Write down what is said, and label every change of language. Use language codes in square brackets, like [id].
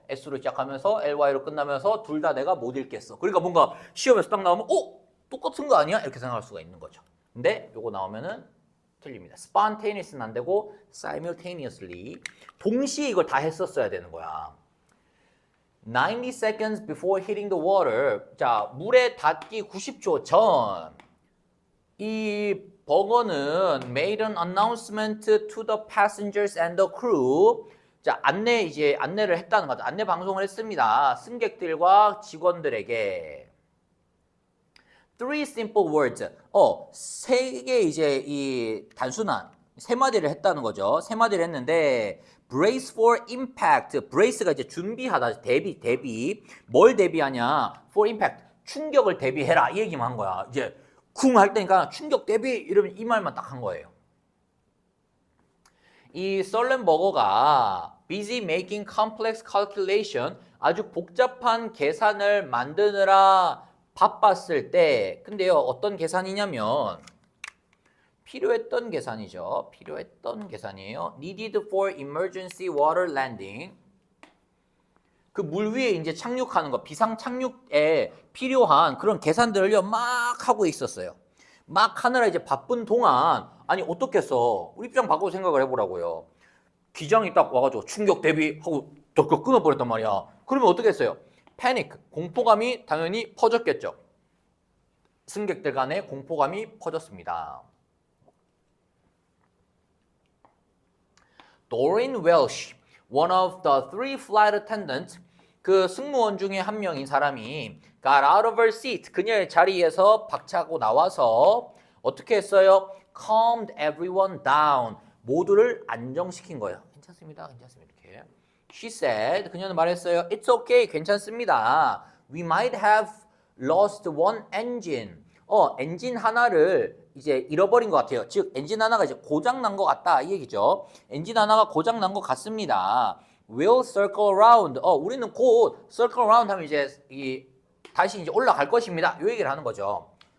[ko] S로 시작하면서 LY로 끝나면서 둘 다 내가 못 읽겠어. 그러니까 뭔가 시험에서 딱 나오면 똑같은 거 아니야? 이렇게 생각할 수가 있는 거죠. 근데 요거 나오면은 틀립니다. spontaneous는 안 되고 simultaneously. 동시에 이걸 다 했었어야 되는 거야. [en] 90 seconds before hitting the water. [ko] 자, 물에 닿기 90초 전. 이 버거는 [en] made an announcement to the passengers and the crew. [ko] 자, 안내를 했다는 거죠. 안내 방송을 했습니다. 승객들과 직원들에게. [en] Three simple words. [ko] 세 개 이제 이 단순한 세 마디를 했다는 거죠. 세 마디를 했는데 [en] brace for impact. [ko] brace가 이제 준비하다, 대비. 뭘 대비하냐? [en] for impact. [ko] 충격을 대비해라. 이 얘기만 한 거야. 이제 쿵 할 때니까 충격 대비 이러면 이 말만 딱 한 거예요. 이 썰렌버거가 [en] busy making complex calculation, [ko] 아주 복잡한 계산을 만드느라 바빴을 때, 근데요, 어떤 계산이냐면 필요했던 계산이죠. 필요했던 계산이에요. [en] needed for emergency water landing. [ko] 그 물 위에 이제 착륙하는 거, 비상 착륙에 필요한 그런 계산들을요, 막 하고 있었어요. 막 하느라 이제 바쁜 동안, 아니, 어떻겠어. 우리 입장 바꾸고 생각을 해보라고요. 기장이 딱 와가지고 충격 대비하고 덜컥 끊어버렸단 말이야. 그러면 어떻게 했어요? 패닉, 공포감이 당연히 퍼졌겠죠. 승객들 간에 공포감이 퍼졌습니다. Doreen Welsh, [en] one of the three flight attendants, [ko] 그 승무원 중에 한 명인 사람이 [en] got out of her seat, [ko] 그녀의 자리에서 박차고 나와서 어떻게 했어요? [en] Calmed everyone down, [ko] 모두를 안정시킨 거예요. 괜찮습니다. 이렇게. [en] She said, [ko] 그녀는 말했어요. [en] It's okay, [ko] 괜찮습니다. [en] We might have lost one engine. [ko] 엔진 하나를 이제 잃어버린 것 같아요. 즉, 엔진 하나가 이제 고장 난 것 같다 이 얘기죠. 엔진 하나가 고장 난 것 같습니다. [en] We'll circle around. [ko] 우리는 곧 [en] circle around [ko] 하면 이제 다시 이제 올라갈 것입니다. 이 얘기를 하는 거죠.